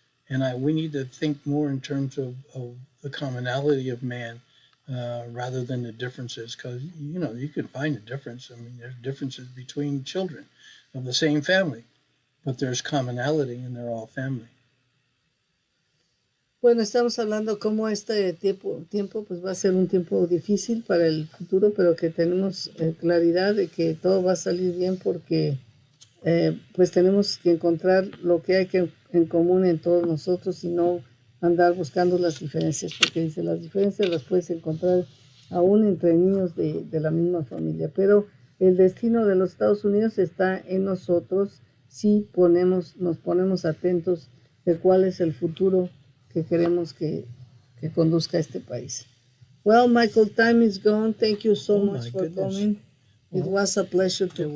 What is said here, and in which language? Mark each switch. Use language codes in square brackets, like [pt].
[en] And we need to think more in terms of the commonality of man, rather than the differences, because you can find a difference. I mean, there's differences between children of the same family, but there's commonality, and they're all family. [es] Bueno, estamos hablando cómo este tiempo pues va a ser un tiempo difícil para el futuro, pero que tenemos claridad de que todo va a salir bien porque pues tenemos que encontrar lo que hay en común en todos nosotros y no andar buscando las diferencias, porque dice, las diferencias las puedes encontrar aún entre niños de la misma familia, pero el destino de los Estados Unidos está en nosotros si nos ponemos atentos de cuál es el futuro que queremos que conduzca a este país. [en] Well, Michael, time is gone. Thank you so much for coming. It was a pleasure to have you.